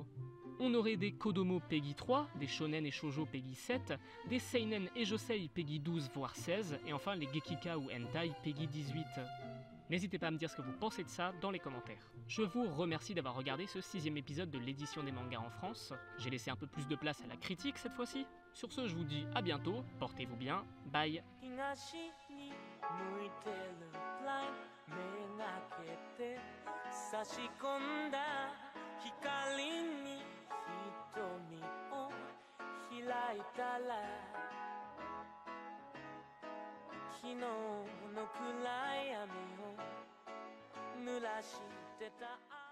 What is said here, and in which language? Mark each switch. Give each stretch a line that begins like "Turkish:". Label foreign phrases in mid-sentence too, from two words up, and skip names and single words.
French: On aurait des Kodomo PEGI 3, des Shonen et Shoujo PEGI 7, des Seinen et Josei PEGI 12 voire 16, et enfin les Gekika ou Hentai PEGI 18. N'hésitez pas à me dire ce que vous pensez de ça dans les commentaires. Je vous remercie d'avoir regardé ce 6e épisode de l'édition des mangas en France. J'ai laissé un peu plus de place à la critique cette fois-ci. Sur ce, je vous dis à bientôt, portez-vous bien, bye.
Japanese: 東に向いてるブライン目がけて差し込んだ光に瞳を開いたら昨日の暗闇を濡らしてた